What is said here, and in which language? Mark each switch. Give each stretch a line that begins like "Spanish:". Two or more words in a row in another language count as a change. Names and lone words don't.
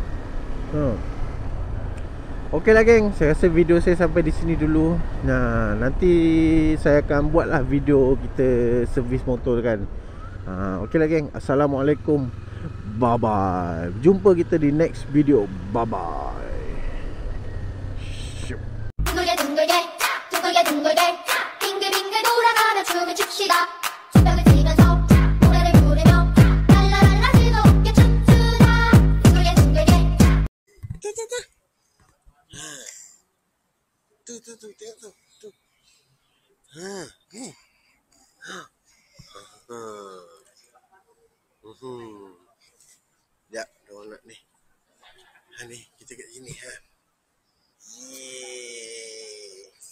Malay: Okey lah geng, saya rasa video saya sampai di sini dulu. Nanti saya akan buat lah video kita servis motor kan. Okey lah geng, Assalamualaikum,
English: bye bye.
Malay: Jumpa kita di
English: next video. Bye bye.
Korean: 둥글게 둥글게 둥글게 빙글빙글 돌아가며 춤을 춥시다. 손뼉을 치면서 노래를 부르며 랄라랄라 즐겁게 춤추자. 둥글게 둥글게.
Malay: Tengok tu. Ni. Sekejap, ada orang nak ni. Ni, kita kat sini. Yeay.